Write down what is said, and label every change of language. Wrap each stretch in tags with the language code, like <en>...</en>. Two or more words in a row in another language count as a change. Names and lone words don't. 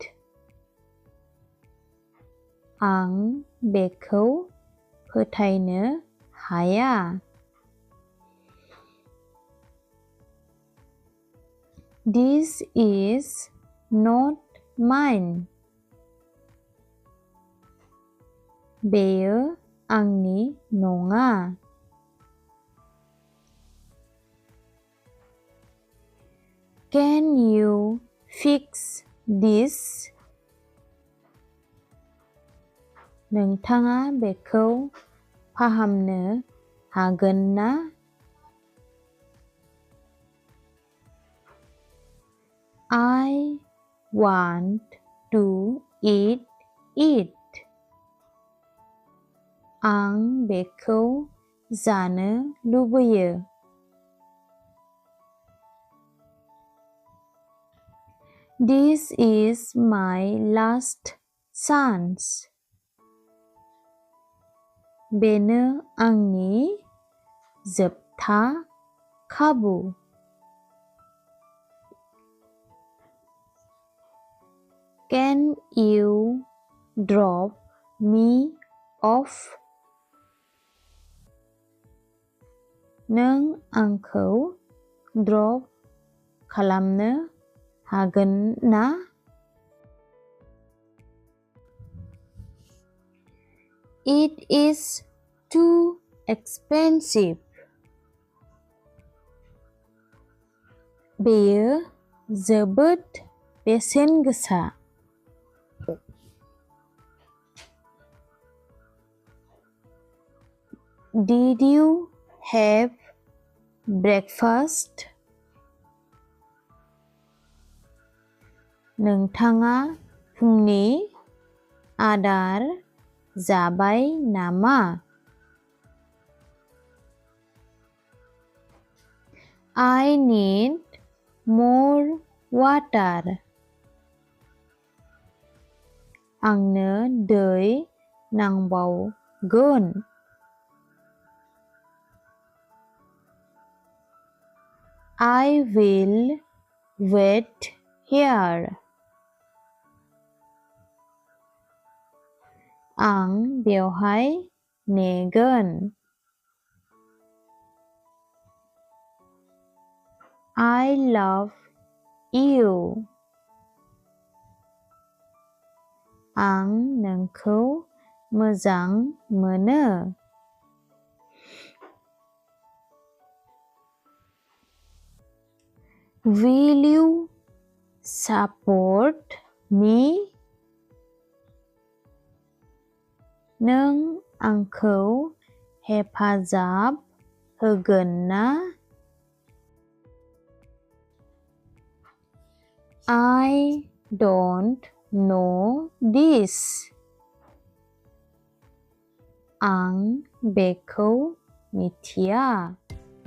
<brx>आं बेखौ फोथायनो हाया.</brx> <en>This is not mine.</en> <brx>बेयो आंनि नङा.</brx> <en>Can you fix this?</en> <brx>नोंथाङा बेखौ फाहामनो हागोन ना?</brx> <en>I want to eat it.</en> <brx>आं बेखौ जानो लुबैयो.</brx> <en>This is my last chance.</en> <brx>बेनो आंनि जोबथा खाबु.</brx> <en>Can you drop me off?</en> <brx>नों आंखौ ड्रप खालामनो हागोन ना?</brx> <en>It is too expensive.</en> <brx>बेयो जोबोद बेसेन गोसा.</brx> <en>Did you have breakfast?</en> <brx>नोंथाङा फुंनि आदार जाबाय नामा?</brx> <en>I need more water.</en> <brx>आंनो दै नांबावगोन.</brx> <en>I will wait here.</en> <brx>आं बेवहाय नेगोन.</brx> <en>I love you.</en> <brx>आं नोंखौ मोजां मोनो.</brx> <en>Will you support me?</en> <brx>नों आंखौ हेफाजाब होगोन ना?</brx> <en>I don't know this.</en> <brx>आं बेखौ मिथिया.</brx>